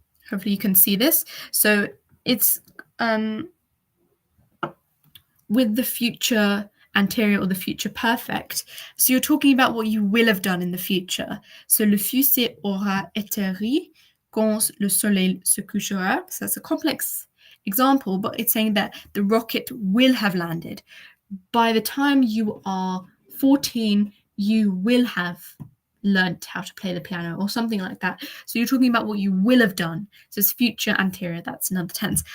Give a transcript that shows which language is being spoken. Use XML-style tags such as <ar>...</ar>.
<en>Hopefully you can see this. So it's with the future anterior or the future perfect. So you're talking about what you will have done in the future.</en> <fr>So le fusée aura atterri quand le soleil se couchera.</fr> <en>So that's a complex example, but it's saying that the rocket will have landed. By the time you are 14, you will have learned how to play the piano or something like that. So you're talking about what you will have done. So it's future anterior, that's another tense.</en>